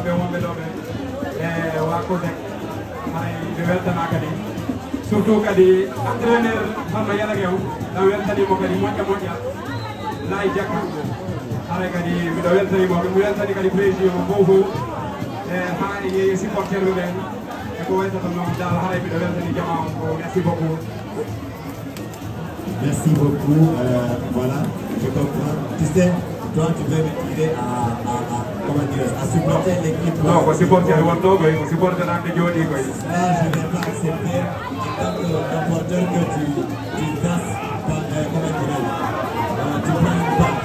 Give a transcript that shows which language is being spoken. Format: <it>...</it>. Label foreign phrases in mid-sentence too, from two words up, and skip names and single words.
<ff>ɓe wonɓe ɗo ɓe wa COSEC hay ɓe weltana kadi surtout kadi entraîneur Farma Yalla Gueye o ɗan weltanimo kadi moƴƴa moƴƴa Laye Diakka haray kadi miɗo weltanimo mi weltani kadi président mo fof ha e supporter ɓe ɓen eko waytata noon dal haray miɗo weltani jama on ko</ff> <fr>merci beaucoup. Merci beaucoup. Voilà, je comprends. Tu sais, toi, tu veux m'aider à supporter l'équipe. Non, on supporter on supporter l'Anne Jodi. Ça, je ne vais pas accepter en tant que rapporteur que tu fasses, tu prends une part.</fr>